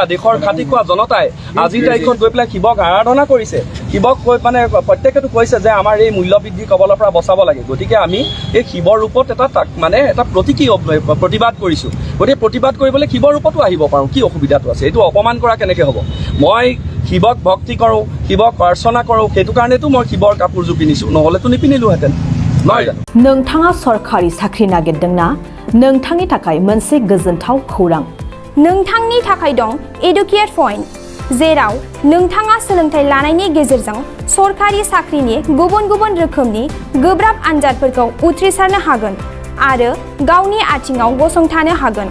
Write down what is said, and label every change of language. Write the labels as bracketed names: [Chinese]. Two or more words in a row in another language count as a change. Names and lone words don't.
[Assamese] দেশৰ খাটি খোৱা জনতাই আজিৰ তাৰিখত গৈ পেলাই শিৱক আৰাধনা কৰিছে শিৱক কৈ মানে প্ৰত্যেকেতো কৈছে যে আমাৰ এই মূল্যবৃদ্ধি কবলৰ পৰা বচাব লাগে গতিকে আমি এই শিৱৰ ৰূপত এটা প্ৰতীকী প্ৰতিবাদ কৰিছোঁ গতিকে প্ৰতিবাদ কৰিবলৈ শিৱৰ ৰূপতো আহিব পাৰোঁ কি অসুবিধাটো আছে এইটো অপমান কৰা কেনেকৈ হ'ব মই শিৱক ভক্তি কৰোঁ শিৱক প্ৰাৰ্থনা কৰোঁ সেইটো কাৰণেতো মই শিৱৰ কাপোৰযোৰ পিন্ধিছোঁ নহ'লেতো নিপিন্ধিলোহেঁতেন নহয় জানো [Bodo] नोंथाङा सरकारि साख्रि नागिरदोंना नोंथांनि थाखाय मोनसे गोजोनथाव खौरां नोंथांनि थाखाय दं एडुकेट पॉइंट जेराव नोंथाङा सोलोंथाइ लानायनि गेजेरजों सरकारि साख्रिनि गुबुन रोखोमनि गोब्राब आनजादफोरखौ उथ्रिसारनो हागोन आरो गावनि आथिङाव गसंथानो हागोन